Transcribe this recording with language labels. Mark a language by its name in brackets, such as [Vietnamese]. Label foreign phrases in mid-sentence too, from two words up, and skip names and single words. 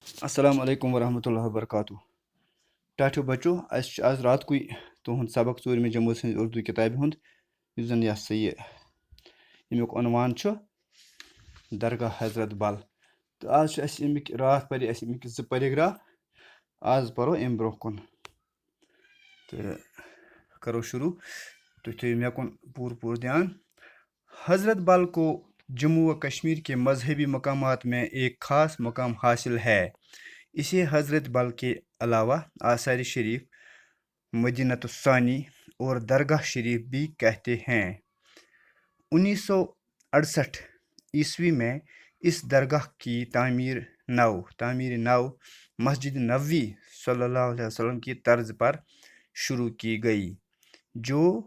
[Arabic] السلام علیکم ورحمۃ اللہ وبرکاتہ [Kashmiri] ٹاٹھیو بچو اَسہِ چھُ آز رات کُے تُہُنٛد سبق ژوٗرمہِ جمٲژ ہٕنٛز اُردو کِتابہِ ہُنٛد یُس زَن ییٚمیُک عنوان چھُ درگاہ [Urdu] حضرت بل تہٕ آز چھِ اَسہِ اَمِکۍ راتھ پَرے اَسہِ اَمِکۍ 2 پیراگراف آز پَرو اَمہِ برونٛہہ کُن تہٕ کرو شروع تُہۍ تھٲیِو مےٚ کُن پوٗرٕ دھیان حضرت بل کو جموں و کشمیر کے مذہبی مقامات میں ایک خاص مقام حاصل ہے اسے حضرت بل کے علاوہ آثار شریف مدینۃ الثانی اور درگاہ شریف بھی کہتے ہیں 1968 عیسوی میں اس درگاہ کی تعمیر نو مسجد نبوی صلی اللہ علیہ وسلم کی طرز پر شروع کی گئی جو